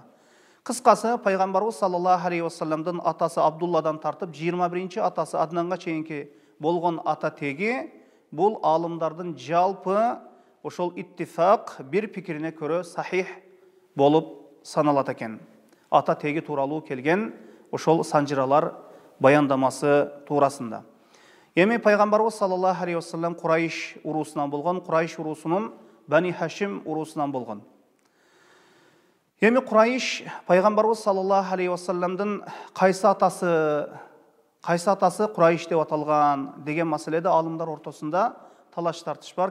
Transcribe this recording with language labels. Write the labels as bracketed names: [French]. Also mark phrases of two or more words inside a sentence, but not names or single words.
[Kyrgyz] Кыскасы, Пайгамбарыбыз [Arabic] صلى الله عليه وسلم-дын [Kyrgyz] атасы Абдулладан тартып 21 атасы Аднанга чейинки болгон ата теги бул алымдардын жалпы ошол иттифак бир пикирине көрө сахих болуп саналат экен. Ата теги тууралуу келген ошол санжыралар баяндамасы туурасында. Эми Пайгамбарыбыз [Arabic] صلى الله عليه وسلم [Kyrgyz] Курайш урусунан болгон, Курайш урусунун Бани Хашим урусунан болгон. Эми Курайш Пайгамбарыбыз [Arabic] صلى الله عليه وسلم-дын [Kyrgyz] кайсы атасы Курайш деп аталган деген маселеде алымдар ортосунда талаш тартыш бар.